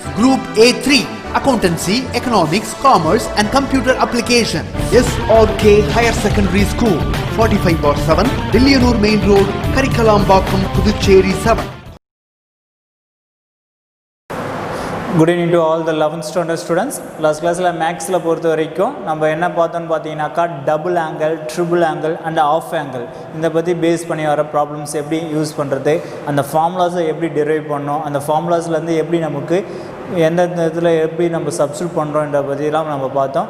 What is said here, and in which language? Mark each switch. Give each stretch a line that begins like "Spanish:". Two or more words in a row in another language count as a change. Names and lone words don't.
English: Group A3, Accountancy, Economics, Commerce and Computer Application. SRK Higher Secondary School, 45/7, Dilliyanur Main Road, Karikalampakam, Puducherry 7. Good evening to all the 11th standard students. Last class
Tamil: la maths la பொறுத்த வரைக்கும் நம்ம என்ன பார்த்தோம்னு பார்த்தீங்கன்னாக்கா
English: double angle, triple angle and half angle
Tamil: இந்த பற்றி பேஸ் பண்ணி வர ப்ராப்ளம்ஸ் எப்படி யூஸ் பண்ணுறது, அந்த ஃபார்முலாஸை எப்படி டெரைவ் பண்ணோம், அந்த ஃபார்முலாஸ்லேருந்து எப்படி நமக்கு எந்தெந்த இதில் எப்படி நம்ம சப்ஸ்டியூட் பண்ணுறோன்ற பற்றிலாம் நம்ம பார்த்தோம்.